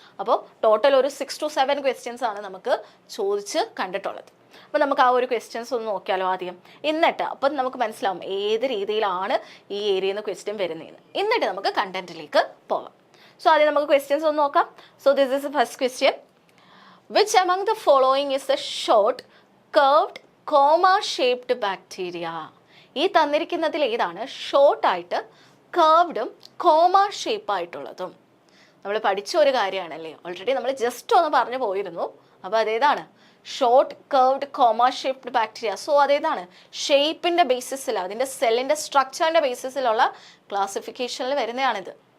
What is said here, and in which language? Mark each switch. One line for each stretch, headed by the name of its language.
Malayalam: അപ്പോൾ ടോട്ടൽ ഒരു 6 to 7 questions ആണ് നമുക്ക് ചോദിച്ച് കണ്ടിട്ടുള്ളത്. അപ്പോൾ നമുക്ക് ആ ഒരു ക്വസ്റ്റ്യൻസ് ഒന്ന് നോക്കിയാലോ ആദ്യം. എന്നിട്ട് അപ്പം നമുക്ക് മനസ്സിലാവും ഏത് രീതിയിലാണ് ഈ ഏരിയയിൽ നിന്ന് ക്വസ്റ്റ്യൻ വരുന്നതെന്ന്. എന്നിട്ട് നമുക്ക് കണ്ടന്റിലേക്ക് പോവാം. സോ ആദ്യം നമുക്ക് ക്വസ്റ്റ്യൻസ് ഒന്ന് നോക്കാം.
English: So this is the first question. Which among the following is a short curved comma shaped bacteria?
Malayalam: ഈ തന്നിരിക്കുന്നതിൽ ഏതാണ് ഷോർട്ടായിട്ട് കർവ്ഡും കോമ ഷേപ്പായിട്ടുള്ളതും? നമ്മൾ പഠിച്ച ഒരു കാര്യമാണല്ലേ, ഓൾറെഡി നമ്മൾ ജസ്റ്റ് ഒന്ന് പറഞ്ഞു പോയിരുന്നു. അപ്പോൾ അതേതാണ് short curved comma shaped bacteria. So അതേതാണ് ഷേപ്പിൻ്റെ ബേസിസിൽ, അതിൻ്റെ സെല്ലിൻ്റെ സ്ട്രക്ചറിൻ്റെ ബേസിസിലുള്ള ക്ലാസിഫിക്കേഷനിൽ വരുന്നതാണിത്.